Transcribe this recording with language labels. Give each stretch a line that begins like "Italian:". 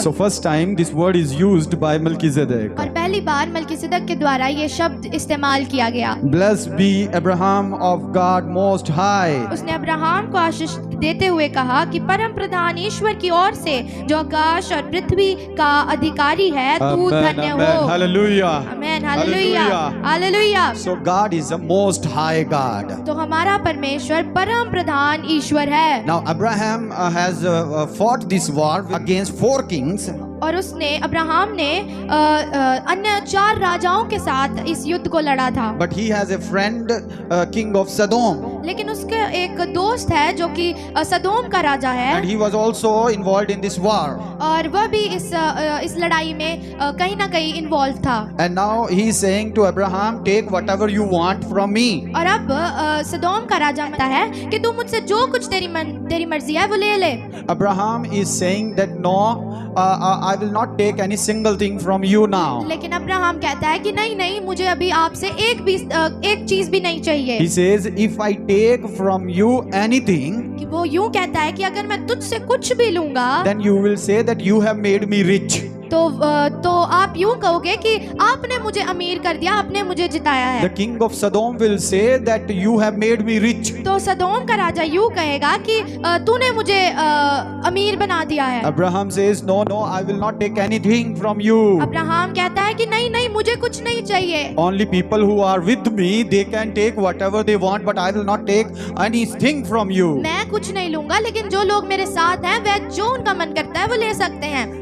English: So first time this word is used by Melchizedek.
Hindi: और पहली बार मलकीसेदक के द्वारा ये शब्द इस्तेमाल किया गया।
English: Blessed be Abraham of God Most High.
Hindi: उसने अब्राहम को आशीष देते हुए कहा कि परम प्रधान ईश्वर की ओर से जो आकाश और पृथ्वी का अधिकारी है, तू
English: Amen.
Hindi: धन्य हो।
English: Amen. Hallelujah.
Hindi: Amen, hallelujah,
English: Hallelujah.
Hindi: Hallelujah.
English: So God is the Most High God.
Hindi: तो हमारा परमेश्वर परम प्रधान ईश्वर है।
English: Now Abraham has fought this war against 4 kings.
Hindi: और उसने अब्राहम ने अन्य 4 राजाओं के साथ इस युद्ध को लड़ा था।
English: But he has a friend, king of Sodom.
Hindi: लेकिन उसके एक दोस्त है जो कि सदोम का राजा है,
English: And he was also involved in this war.
Hindi: और वह भी इस लड़ाई में कहीं ना कहीं इन्वॉल्व था।
English: And now he is saying to Abraham, take whatever you want from me.
Hindi: और अब सदोम का राजा कहता है कि तू मुझसे जो कुछ तेरी मर्जी है वो ले ले।
English: Abraham is saying that no, I will not take any single thing from you now.
Hindi: लेकिन अब्राहम कहता है कि नहीं नहीं, मुझे अभी आपसे एक चीज भी नहीं चाहिए।
English: He says, if I take from you anything,
Hindi: कि वो यूं कहता है कि अगर मैं तुझसे कुछ भी लूंगा,
English: then you will say that you have made me rich.
Hindi: तो आप यूं कहोगे कि आपने मुझे अमीर कर दिया, आपने मुझे जिताया
English: The
Hindi: है।
English: king of Sodom will say that you have made me rich.
Hindi: तो सदोम का राजा यूं कहेगा कि तूने मुझे अमीर बना दिया है।
English: Abraham says, no, no, I will not take anything from you.
Hindi: Abraham कहता है कि नहीं नहीं, मुझे कुछ नहीं चाहिए।
English: Only people who are with me, they can take whatever they want, but I will not take anything from you.
Hindi: मैं कुछ नहीं लूंगा, लेकिन जो लोग मेरे साथ हैं वह जो उनका मन करता है वो ले सकते हैं।